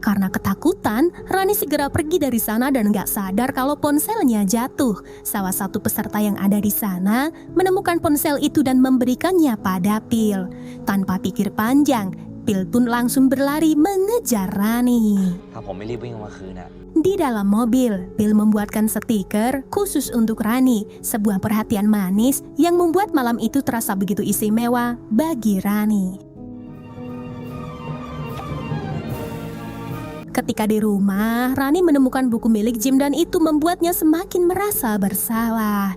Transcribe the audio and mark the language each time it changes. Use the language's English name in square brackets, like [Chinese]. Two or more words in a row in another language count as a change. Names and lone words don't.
[Indonesian] Karena ketakutan, Rani segera pergi dari sana dan gak sadar kalau ponselnya jatuh. Salah satu peserta yang ada di sana menemukan ponsel itu dan memberikannya pada Phil. Tanpa pikir panjang, Phil pun langsung berlari mengejar Rani. [Thai] ถ้าผมไม่รีบวิ่งเอามาคืนน่ะ [Indonesian] Di dalam mobil, Phil membuatkan stiker khusus untuk Rani, sebuah perhatian manis yang membuat malam itu terasa begitu istimewa bagi Rani. Ketika di rumah, Rani menemukan buku milik Jim dan itu membuatnya semakin merasa bersalah.